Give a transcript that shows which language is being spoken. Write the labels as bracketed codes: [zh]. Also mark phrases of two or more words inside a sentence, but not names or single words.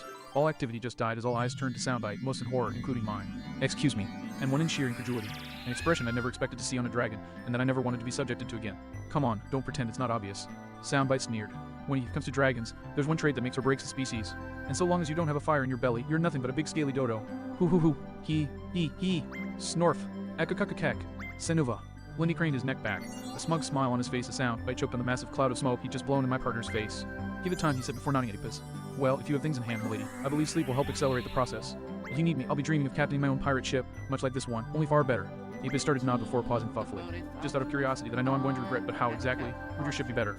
[en] All activity just died as all eyes turned to Soundbite, most in horror, including mine. Excuse me. And one in sheer incredulity. An expression I'd never expected to see on a dragon, and that I never wanted to be subjected to again. Come on, don't pretend it's not obvious. Soundbite sneered. When it comes to dragons, there's one trait that makes or breaks a species. And so long as you don't have a fire in your belly, you're nothing but a big scaly dodo. Hoo. He. Snorf. Akakakakak. Senuva. Lindy craned his neck back, a smug smile on his face as Soundbite choked on the massive cloud of smoke he'd just blown in my partner's face. Give it time, he said before nodding at Apis. Well, if you have things in hand, milady, I believe sleep will help accelerate the process. If you need me, I'll be dreaming of captaining my own pirate ship, much like this one, only far better. Apis started to nod before pausing thoughtfully. Just out of curiosity that I know I'm going to regret, but how exactly would your ship be better?